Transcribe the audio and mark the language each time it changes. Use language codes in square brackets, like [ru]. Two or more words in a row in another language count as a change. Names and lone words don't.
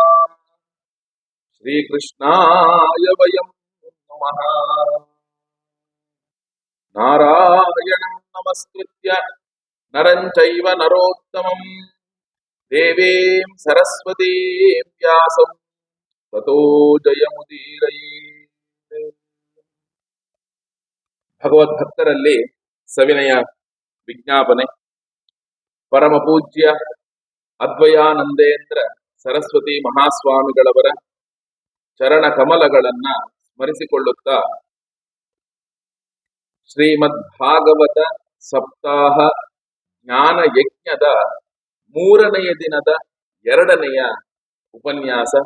[sa] श्रीकृष्णाय वयं नमः। नारायणं नमस्कृत्य नरं चैव नरोत्तमं देवीं सरस्वतीं व्यासं ततो जयमुदीरये। [kn] ಭಗವದ್ಭಕ್ತರಲ್ಲಿ ಸವಿನಯ ವಿಜ್ಞಾಪನೆ. ಪರಮ ಪೂಜ್ಯ ಅದ್ವಯಾನಂದೇಂದ್ರ ಸರಸ್ವತಿ ಮಹಾಸ್ವಾಮಿಗಳವರ ಚರಣ ಕಮಲಗಳನ್ನ ಸ್ಮರಿಸಿಕೊಳ್ಳುತ್ತಾ ಶ್ರೀಮದ್ ಭಾಗವತ ಸಪ್ತಾಹ ಜ್ಞಾನ ಯಜ್ಞದ 3ನೆಯ ದಿನದ 2ನೆಯ ಉಪನ್ಯಾಸ.